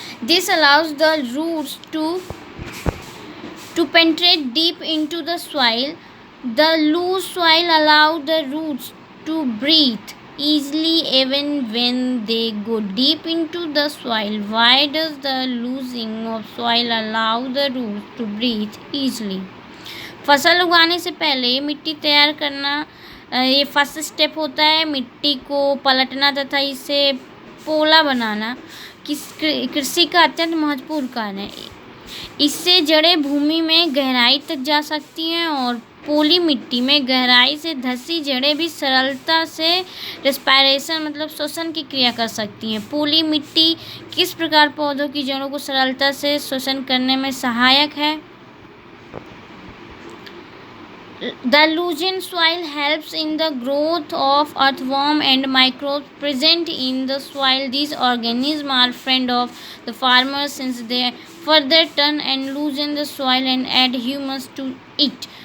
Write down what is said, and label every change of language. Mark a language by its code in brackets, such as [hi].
[en] This allows the roots to penetrate deep into the soil. The loose soil allows the roots to breathe easily even when they go deep into the soil. Why does the loosening of soil allow the roots to breathe easily? [hi] फसल उगाने से पहले मिट्टी तैयार करना ये first step होता है। मिट्टी को पलटना तथा इसे पोला बनाना कृषि का अत्यंत महत्वपूर्ण कार्य है। इससे जड़ें भूमि में गहराई तक जा सकती हैं और पोली मिट्टी में गहराई से धंसी जड़ें भी सरलता से रेस्पिरेशन मतलब श्वसन की क्रिया कर सकती हैं। पोली मिट्टी किस प्रकार पौधों की जड़ों को सरलता से श्वसन करने में सहायक है? [en] The loosened soil helps in the growth of earthworm and microbes present in the soil. These organisms are friend of the farmers since they further turn and loosen the soil and add humus to it.